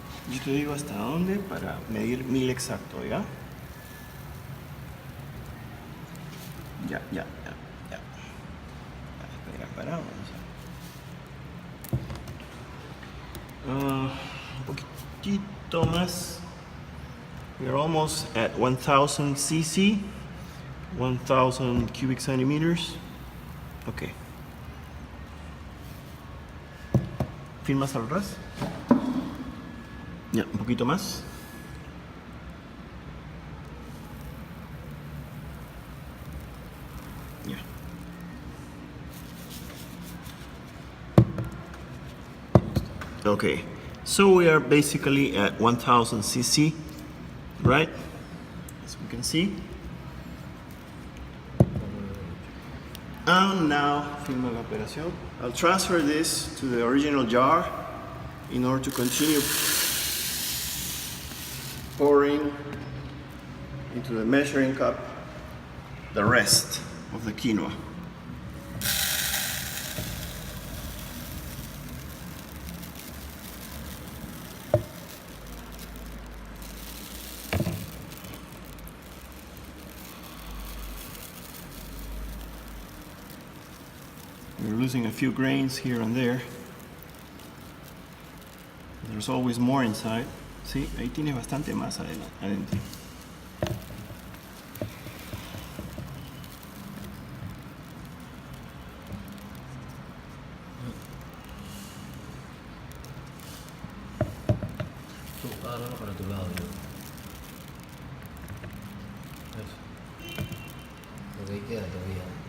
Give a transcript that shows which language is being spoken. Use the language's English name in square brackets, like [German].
[Spanish] Yo te digo hasta dónde para medir 1000 exacto, ¿ya? Ya. Espera, vamos un poquitito más. [English] We're almost at 1000 cc, 1000 cubic centimeters. Okay. [Spanish] ¿Filmas al ras? Ya, un poquito más. Ya. Okay, [English] So we are basically at 1000 cc, right? As we can see. And now, [Spanish] firma la operación. [English] I'll transfer this to the original jar in order to continue pouring into the measuring cup the rest of the quinoa. We're losing a few grains here and there. There's always more inside. [Spanish] Sí, ahí tienes bastante más adentro. Tú, agárralo para tu lado, yo. Eso. Porque ahí queda todavía.